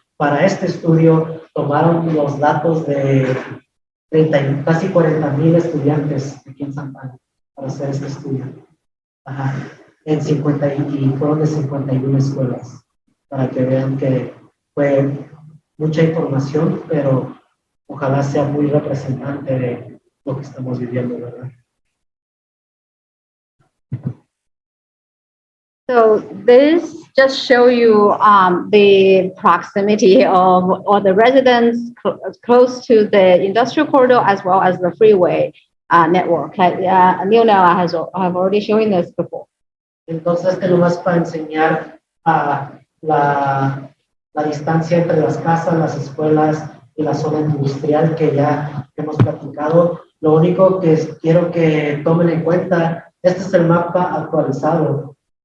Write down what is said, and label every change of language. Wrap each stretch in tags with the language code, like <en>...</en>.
<es>Para este estudio tomaron los datos de casi 40,000 estudiantes aquí en Santa Ana para hacer este estudio. En 50 y fueron de 51 escuelas, para que vean que fue mucha información, pero ojalá sea muy representante de lo que estamos viviendo, ¿verdad?</es> <en>So this just show you the proximity of all the residents close to the industrial corridor as well as the freeway network. Neil have already shown this before.</en> <es>Entonces, nomás para enseñar la distancia entre las casas, las escuelas y la zona industrial que ya hemos platicado. Lo único que quiero que tomen en cuenta, este es el mapa actualizado.</es>